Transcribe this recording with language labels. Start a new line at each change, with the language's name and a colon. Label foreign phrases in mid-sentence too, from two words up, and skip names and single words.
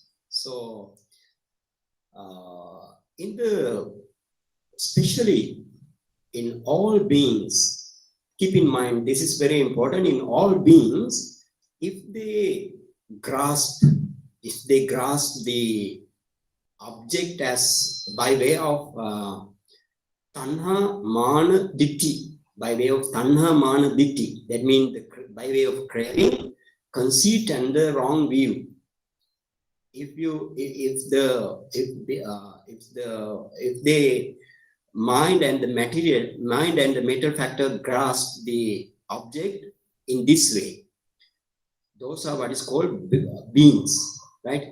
English: So, especially in all beings, keep in mind, this is very important. In all beings, if they grasp the object as by way of
Pali: tanha mana ditti,
English: by way of
Pali: tanha mana ditti,
English: that means by way of craving, conceit, and the wrong view. If the mind and the mental factor grasp the object in this way, those are what is called beings, right?